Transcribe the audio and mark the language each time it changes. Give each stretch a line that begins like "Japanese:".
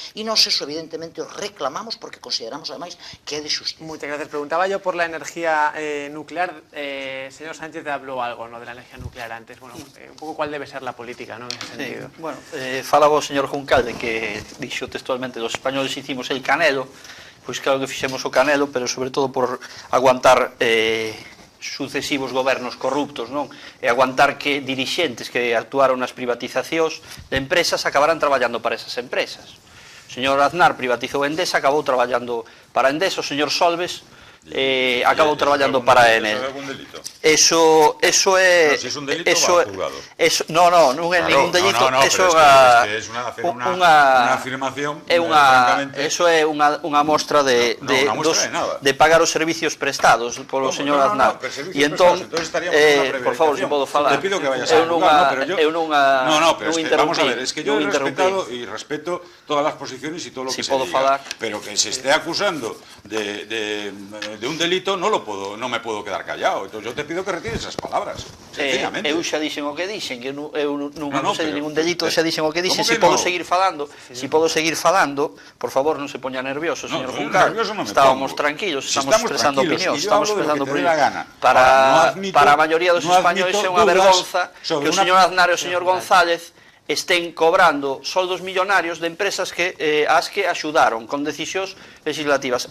Galician: E nós eso evidentemente o reclamamos porque consideramos ademais que é de xusticia.
Spanish: Muchas gracias. Preguntaba yo por la energía nuclear. Señor Sánchez habló algo, ¿no?, de la energía nuclear antes. Bueno, un pouco cuál debe ser la política, ¿no?, en ese sentido.
Galician: Sí, bueno, falaba o señor Juncal de que dixo textualmente
Spanish: los españoles hicimos el canelo.
Galician: Pois claro que fixemos o canelo, pero sobre todo por aguantar sucesivos gobernos corruptos, non? E aguantar que dirixentes que actuaron nas privatizacións de empresas acabaran traballando para esas empresas. O señor Aznar privatizou Endesa, acabou traballando para Endesa. O señor Solbes acabou traballando para Enel. Eso é...
Spanish: Si es un delito, va juzgado.
Galician: Non é ningún delito. Eso é unha afirmación, francamente... Eso é unha mostra de pagar os servicios prestados polo señor Aznar. E entón, por favor, se podo falar.
Spanish: Te pido que vayas a juzgar, pero yo... No, pero vamos a ver, es que yo he respetado y respeto todas las posiciones y todo lo que se diga, pero que se esté acusando de un delito, no me puedo quedar callado. Entonces yo te pido que retires esas palabras, sencillamente.
Galician: Eu xa dixen o que dixen, que eu non acusei de ningún delito, xa dixen o que dixen. Se podo seguir falando, por favor, non se poña nervioso, señor Juncal. Estábamos tranquilos, estamos expresando opinión, estamos expresando opinión. Para a maioría dos españoles é unha vergonza que o señor Aznar e o señor González estén cobrando soldos millonarios de empresas ás que axudaron con decisións legislativas.